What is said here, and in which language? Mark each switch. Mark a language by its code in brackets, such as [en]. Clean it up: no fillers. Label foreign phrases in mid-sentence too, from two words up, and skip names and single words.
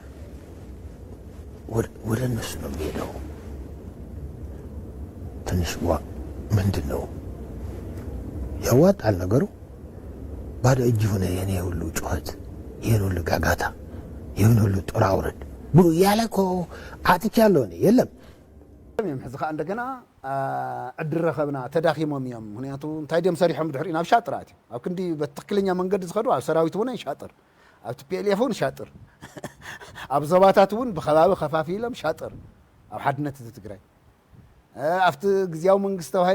[am] ወደ እነሱ ነው የሚሄደው ትንሽ ምንድን ነው ያዋጣል ነገሩ ባዶ እጅ ሆነ የኔ ሁሉ ጩኸት ይህን ሁሉ ጋጋታ ይህን ሁሉ ጦር አውረድ ብሎ ያለ እኮ አጥቻለሁ እኔ የለም [ti] ሕዚ ከዓ እንደገና ዕድል ረኸብና ተዳኺሞም እዮም ምክንያቱ እንታይ ድዮም ሰሪሖም ድሕሪ ናብ ሻጥር ኣትዮም ኣብ ክንዲ በትክክለኛ መንገዲ ዝኸዱ ኣብ ሰራዊት እውን ሻጥር ኣብ ቲፒኤልኤፍ እውን ሻጥር ኣብ ዞባታት እውን ብኸባቢ ከፋፊሎም ሻጥር ኣብ ሓድነት ህዝቢ ትግራይ ኣብቲ ግዝያዊ መንግስቲ ተባሂሉ